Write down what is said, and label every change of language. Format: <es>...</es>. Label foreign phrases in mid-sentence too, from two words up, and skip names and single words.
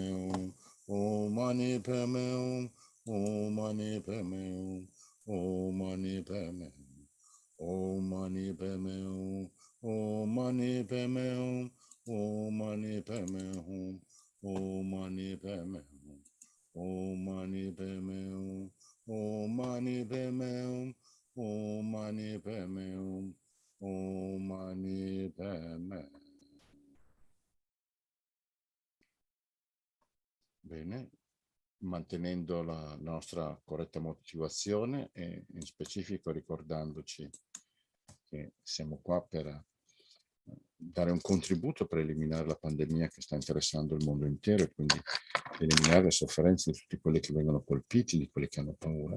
<sa>Hum, Om Mani Padme Hum, Om Mani Padme Hum, Om Mani Padme Hum, Om Mani Padme Hum, Om Mani Padme Hum, Om Mani Padme Hum, Om Mani Padme Hum, Om Mani Padme Hum, Om Mani Padme Hum, Om Mani Padme Hum, Om Mani Padme Hum.</sa> <it>Bene, mantenendo la nostra corretta motivazione e in specifico ricordandoci che siamo qua per dare un contributo per eliminare la pandemia che sta interessando il mondo intero e quindi eliminare le sofferenze di tutti quelli che vengono colpiti, di quelli che hanno paura.</it>